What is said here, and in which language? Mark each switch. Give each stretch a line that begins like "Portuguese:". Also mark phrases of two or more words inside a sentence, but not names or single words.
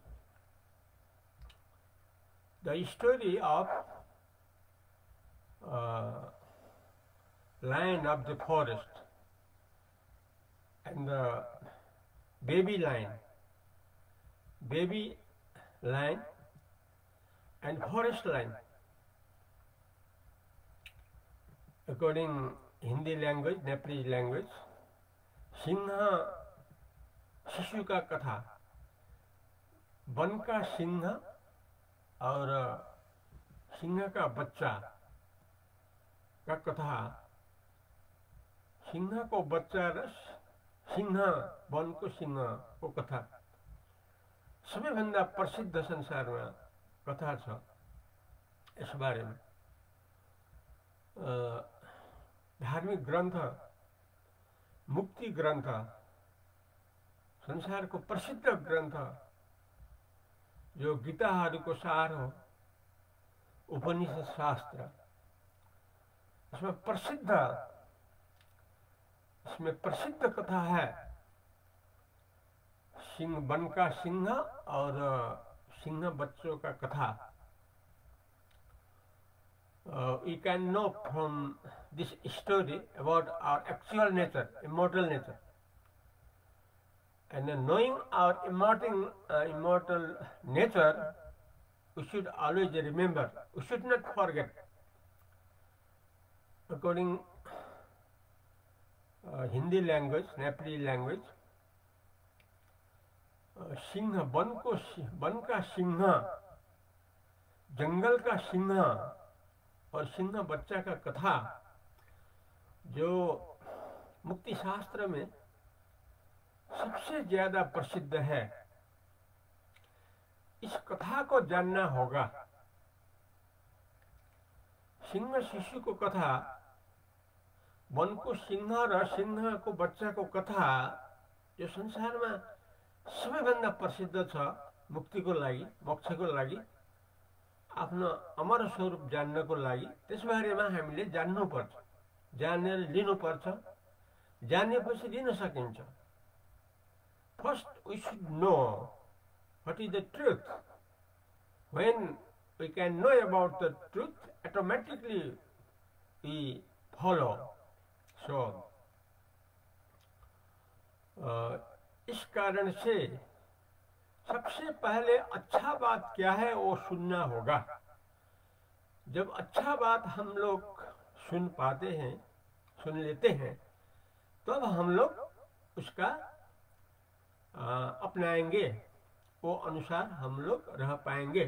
English: The story of lion of the forest and the baby lion and forest lion. According Hindi language, Nepalese language,
Hindi: सिंह शिशु का कथा, वन का सिंह और सिंह का बच्चा का कथा.
Nepali: सिंह को बच्चा रस, सिंह वन को सिंह को कथा सबैभन्दा प्रसिद्ध संसारमा कथा छ. यस बारेमा धार्मिक ग्रन्थ, मुक्ति ग्रन्थ, संसारको प्रसिद्ध ग्रन्थ जो गीताहरूको सार हो, उपनिषद शास्त्र,
Hindi: इसमें प्रसिद्ध कथा है सिंह, वन का सिंह और सिंह बच्चों का कथा.
English: We can know from this story about our actual nature, immortal nature. And knowing our immortal nature, we should always remember, we should not forget. According Hindi language, Nepali language,
Hindi: सिंह, वन का सिंह, जंगल का सिंह और सिंह बच्चा का कथा जो मुक्ति शास्त्र में सबसे ज्यादा प्रसिद्ध है. इस कथा को जानना होगा.
Nepali: सिंह शिशु को कथा, वन को सिंह र सिंह को बच्चा को कथा जो संसारमा सबैभन्दा प्रसिद्ध छ मुक्तिको लागि, मोक्षको लागि, आफ्नो अमर स्वरूप जान्नको लागि. त्यसबारेमा हामीले जान्नुपर्छ, जानेर लिनुपर्छ. जानेपछि लिन सकिन्छ.
English: First we should know what is the truth. When we can know about the truth, automatically we follow.
Hindi: So इस कारण से सबसे पहले अच्छा बात क्या है वो सुनना होगा। जब अच्छा बात हम लोग सुन पाते हैं, सुन लेते हैं, तब हम लोग उसका अपनाएंगे, वो अनुसार हम लोग रह पाएंगे।